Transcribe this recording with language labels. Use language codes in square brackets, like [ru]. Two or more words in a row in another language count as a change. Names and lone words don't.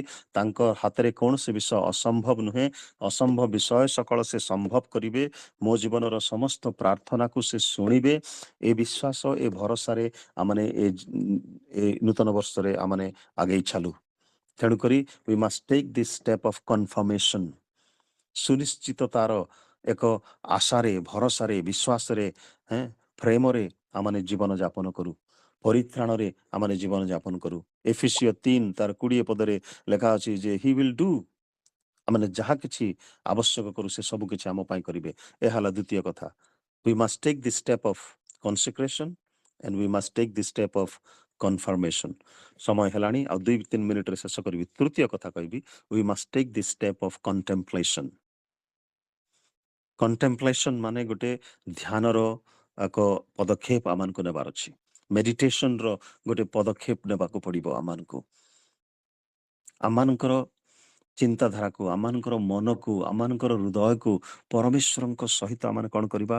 [or] ତାଙ୍କ ହାତରେ କୌଣସି ବିଷୟ ଅସମ୍ଭବ ନୁହେଁ। ଅସମ୍ଭବ ବିଷୟ ସକଳ ସେ ସମ୍ଭବ କରିବେ। ମୋ ଜୀବନର ସମସ୍ତ ପ୍ରାର୍ଥନାକୁ ସେ ଶୁଣିବେ। ଏ ବିଶ୍ୱାସ, ଏ ଭରସାରେ ଆମେ ଏ ନୂତନ ବର୍ଷରେ ଆମେ ଆଗେଇ ଚାଲୁ। [en] ତେଣୁକରି we must take this step of confirmation, [or] ସୁନିଶ୍ଚିତତାର ଏକ ଆଶାରେ, ଭରସାରେ, ବିଶ୍ୱାସରେ, ପ୍ରେମରେ ଆମେ ଜୀବନ ଯାପନ କରୁ, ପରିତ୍ରାଣରେ ଆମେ ଜୀବନ ଯାପନ କରୁ। ଏଫେସିୟ 3 ତାର 20 ପଦରେ ଲେଖା ଅଛି ଯେ [en] he will do, [or] ଆମେ ଯାହା କିଛି ଆବଶ୍ୟକ କରୁ ସେ ସବୁ କିଛି ଆମ ପାଇଁ କରିବେ। ଏହା ହେଲା ଦ୍ୱିତୀୟ କଥା। [en] we must take this step of consecration and we must take this step of confirmation. [or] ସମୟ ହେଲାଣି, ଆଉ 2-3 ମିନିଟରେ ଶେଷ କରିବି। ତୃତୀୟ କଥା କହିବି, [en] we must take this step of contemplation. [or] contemplation ମାନେ ଗୋଟେ ଧ୍ୟାନର ଏକ ପଦକ୍ଷେପ ଆମମାନଙ୍କୁ ନେବାର ଅଛି। ମେଡିଟେସନର ଗୋଟେ ପଦକ୍ଷେପ ନେବାକୁ ପଡ଼ିବ ଆମମାନଙ୍କୁ। ଆମମାନଙ୍କର ଚିନ୍ତାଧାରାକୁ, ଆମମାନଙ୍କର ମନକୁ, ଆମମାନଙ୍କର ହୃଦୟକୁ ପରମେଶ୍ୱରଙ୍କ ସହିତ ଆମେ କ'ଣ କରିବା?